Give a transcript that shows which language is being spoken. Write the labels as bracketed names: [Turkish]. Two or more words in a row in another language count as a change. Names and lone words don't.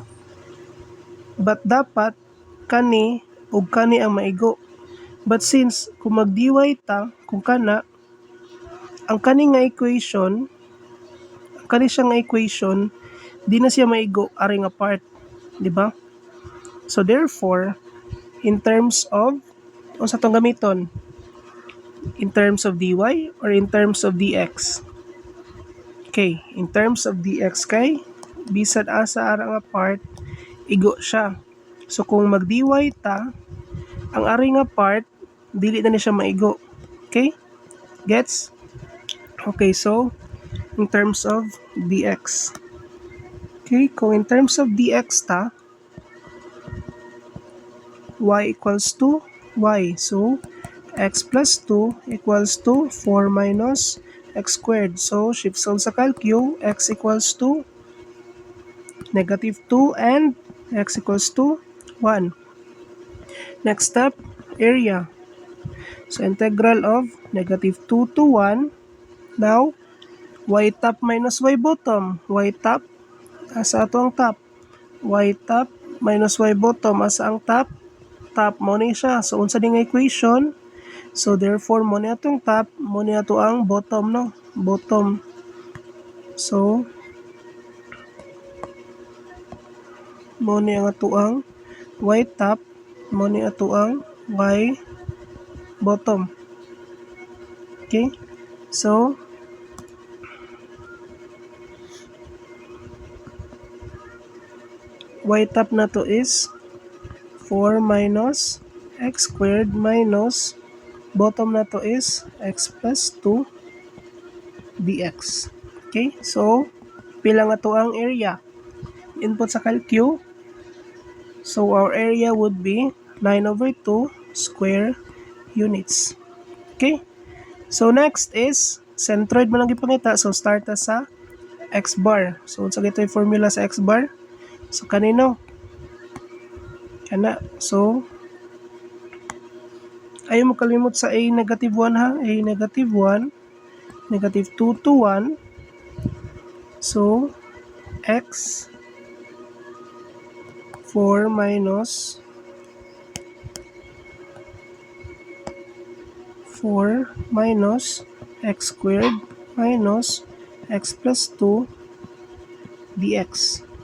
[Cebuano] But dapat kani ug kani ang maigo. But since kung mag dy ta, kung kana, ang [English] kani nga equation, [Cebuano] kani siya nga equation, di na siya maigo ari nga part, di ba? [English] So therefore, in terms of [Cebuano] unsa tong gamiton? [English] In terms of dy or in terms of dx? Okay, in terms of dx [Cebuano] kay bisan asa ara nga part, igo siya. So kung mag dy ta, ang ari nga part dili na ni siya maigo. [English] Okay? Gets? Okay, so in terms of dx. Okay, kung in terms of dx ta, y equals to y. So x plus 2 equals to 4 minus x squared. So shift solve sa calcu, x equals to negative 2 and x equals to 1. Next step, area. So integral of negative 2 to 1. Now, y top minus y bottom. Y top, [Cebuano] asa ato ang top? [English] Y top minus y bottom, [Cebuano] asa ang top? Top mo ni siya. So unsa din nga equation? So therefore mo ni atong top, mo ni ato ang bottom no. Bottom. So mo ni ang ato ang [English] y top, [Cebuano] mo ni ato ang [English] y bottom. Okay? So y top [Cebuano] na to [English] is 4 minus x squared minus bottom [Cebuano] na to [English] is x plus 2 dx. Okay? So, [Cebuano] pila nga to ang area? Input sa calcu. [English] So, our area would be 9 over 2 square units. Okay? So, next is centroid [Cebuano] man ang ipangita. [English] So, start sa x bar. [Cebuano] So, unsa gito yung formula sa x bar? So, kanino? Kana. So, ayaw mo kalimot sa a negative 1 ha. [English] A negative 1, negative 2 to 1. So, x 4 minus 4 minus x squared minus x plus 2 dx.